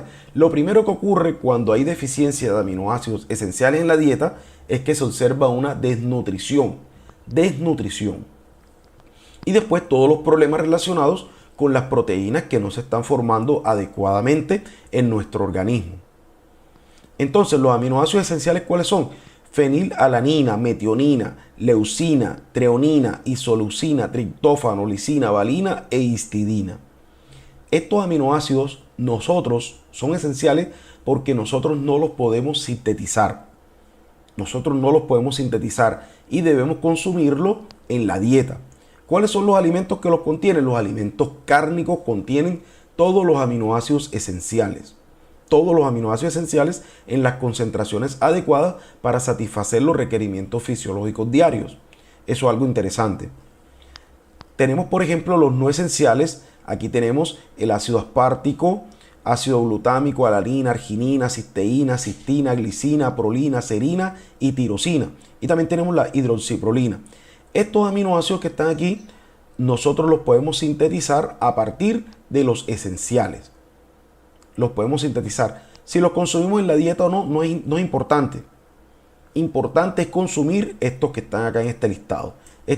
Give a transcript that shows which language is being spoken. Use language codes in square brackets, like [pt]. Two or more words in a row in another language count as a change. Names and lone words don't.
[es] Lo primero que ocurre cuando hay deficiencia de aminoácidos esenciales en la dieta es que se observa una desnutrición. Y después todos los problemas relacionados con las proteínas que no se están formando adecuadamente en nuestro organismo. Entonces, los aminoácidos esenciales, ¿cuáles son? Fenilalanina, metionina, leucina, treonina, isoleucina, triptófano, lisina, valina e histidina. Estos aminoácidos son esenciales porque nosotros no los podemos sintetizar. Y debemos consumirlos en la dieta. ¿Cuáles son los alimentos que los contienen? Los alimentos cárnicos contienen todos los aminoácidos esenciales. Todos los aminoácidos esenciales en las concentraciones adecuadas para satisfacer los requerimientos fisiológicos diarios. Eso es algo interesante. Tenemos, por ejemplo, los no esenciales. Aquí tenemos el ácido aspartico, ácido glutámico, alanina, arginina, cisteína, cistina, glicina, prolina, serina y tirosina. Y también tenemos la hidroxiprolina. Estos aminoácidos que están aquí, nosotros los podemos sintetizar a partir de los esenciales. Los podemos sintetizar. Si los consumimos en la dieta o no, no es importante. Importante es consumir estos que están acá en este listado.